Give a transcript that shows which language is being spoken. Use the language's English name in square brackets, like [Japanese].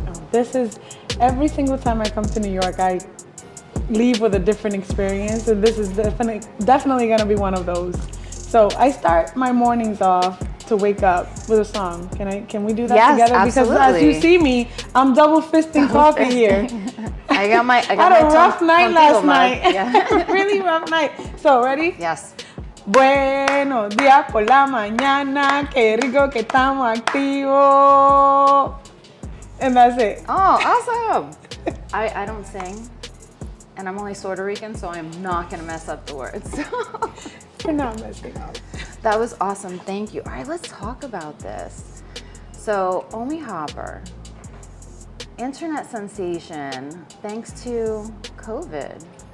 [English] This is, every single time I come to New York, I leave with a different experience, and this is definitely going to be one of those. So I start my mornings off to wake up with a song. Can we do that together? Absolutely. Because as you see me, I'm double fisting coffee here. I got my had a rough night last night. Yeah. Really rough night. So ready? Yes. [Spanish] Buenos días por la mañana, qué rico que estamos activos. [English] And that's it. Oh, awesome. I don't sing. And I'm only Puerto Rican, so I'm not gonna mess up the words. You're not messing up. That was awesome, thank you. All right, let's talk about this. So, Omi Hopper, internet sensation, thanks to COVID.